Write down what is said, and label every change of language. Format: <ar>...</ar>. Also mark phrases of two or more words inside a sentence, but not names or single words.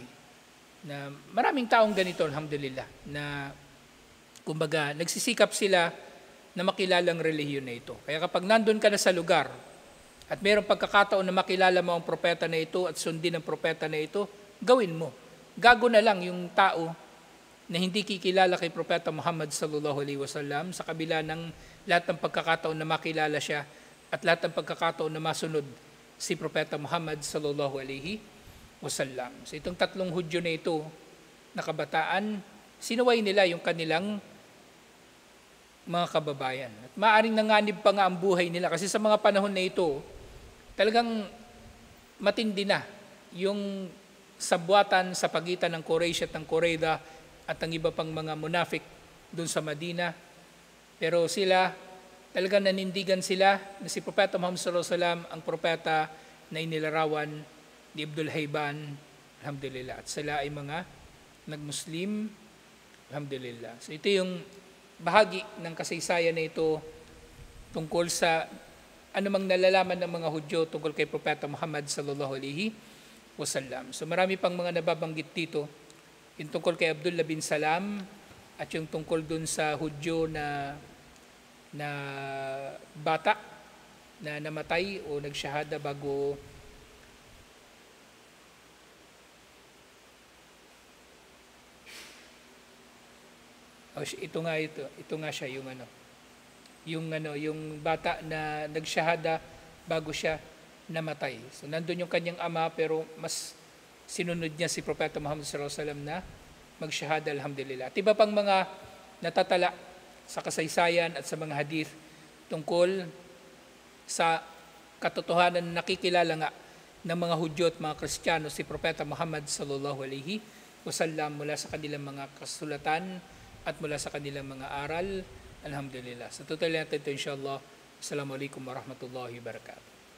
<tl>Na maraming taong ganito,</tl> <ar>الحمد لله,</ar> <tl>na kumbaga nagsisikap sila na makilalang relihiyon na ito. Kaya kapag nandun ka na sa lugar at mayroong pagkakataon na makilala mo ang propeta na ito at sundin ang propeta na ito, gawin mo. Gago na lang yung tao na hindi kikilala kay Propeta Muhammad</tl> <ar>صلى الله عليه وسلم</ar> <tl>sa kabila ng lahat ng pagkakataon na makilala siya at lahat ng pagkakataon na masunod si Propeta Muhammad</tl> <ar>صلى الله عليه وسلم.</ar> <tl>So itong 3 Hudyo na ito na kabataan, sinuway nila yung kanilang mga kababayan. At maaaring nanganib pa nga ang buhay nila kasi sa mga panahon na ito, talagang matindi na yung sabwatan sa pagitan ng Quraysh at ng Qurayda at ang iba pang mga munafik doon sa Madina. Pero sila, talagang nanindigan sila na si Propeta Muhammad</tl> <ar>صلى الله عليه وسلم</ar> <tl>ang propeta na inilarawan ni Ibnul Hayban,</tl> <ar>الحمد لله.</ar> <tl>At sila ay mga nag-Muslim,</tl> <ar>الحمد لله.</ar> <tl>So ito yung bahagi ng kasaysayan na ito tungkol sa anumang nalalaman ng mga Hudyo tungkol kay Propeta Muhammad</tl> <ar>صلى الله عليه وسلم.</ar> <tl>So marami pang mga nababanggit dito, yung tungkol kay Abdullah bin Salam at yung tungkol dun sa Hudyo na bata na namatay o nagsyahada bago ito nga siya yung bata na nagsyahada bago siya namatay. So nandun yung kanyang ama pero mas sinunod niya si Propeta Muhammad</tl> <ar>صلى الله عليه وسلم</ar> <tl>na magsyahada,</tl> <ar>الحمد لله.</ar> <tl>At iba pang mga natatala sa kasaysayan at sa mga hadith tungkol sa katotohanan na nakikilala nga ng mga Hudyo at mga Kristiyano si Propeta Muhammad</tl> <ar>صلى الله عليه وسلم</ar> <tl>mula sa kanilang mga kasulatan at mula sa kanilang mga aral,</tl> <ar>الحمد لله.</ar> <tl>Sa tutuloy natin ito</tl> <ar>إن شاء الله. السلام عليكم ورحمة الله وبركاته.</ar>